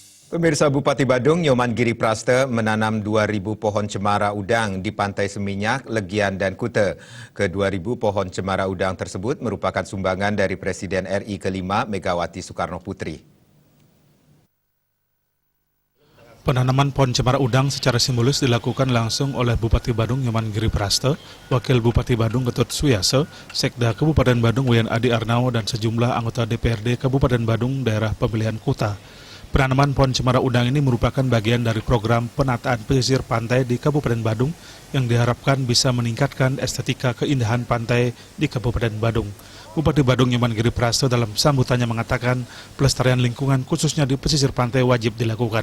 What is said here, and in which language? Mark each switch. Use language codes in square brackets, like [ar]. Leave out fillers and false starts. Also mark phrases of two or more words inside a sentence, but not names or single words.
[id] Pemirsa, Bupati Badung Nyoman Giri Praste menanam 2.000 pohon cemara udang di Pantai Seminyak, Legian, dan Kuta. Ke-2.000 pohon cemara udang tersebut merupakan sumbangan dari Presiden RI ke-5 Megawati Soekarno Putri. Penanaman pohon cemara udang secara simbolis dilakukan langsung oleh Bupati Badung Nyoman Giri Praste, Wakil Bupati Badung Ketut Suyase, Sekda Kabupaten Badung Wian Adi Arnao, dan sejumlah anggota DPRD Kabupaten Badung daerah pemilihan Kuta. Penanaman pohon cemara udang ini merupakan bagian dari program penataan pesisir pantai di Kabupaten Badung yang diharapkan bisa meningkatkan estetika keindahan pantai di Kabupaten Badung. Bupati Badung Nyoman Giri Praste dalam sambutannya mengatakan pelestarian lingkungan khususnya di pesisir pantai wajib dilakukan.